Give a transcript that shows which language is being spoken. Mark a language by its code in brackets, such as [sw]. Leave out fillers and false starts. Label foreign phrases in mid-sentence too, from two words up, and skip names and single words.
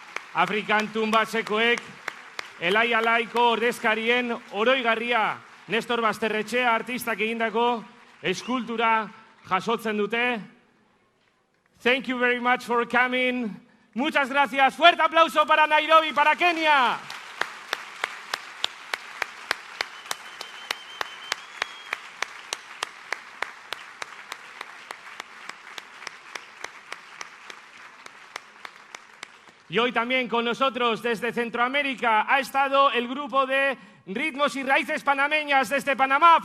[eu] Afrikan tumbatzekoek, Elai Alaiko ordezkarien oroigarria Nestor Basterretxea artistak egindako eskultura jasotzen dute. [en] Thank you very much for coming. [es] Muchas gracias. Fuerte aplauso para Nairobi, para Kenia. Y hoy también con nosotros desde Centroamérica ha estado el grupo de Ritmos y Raíces Panameñas desde Panamá.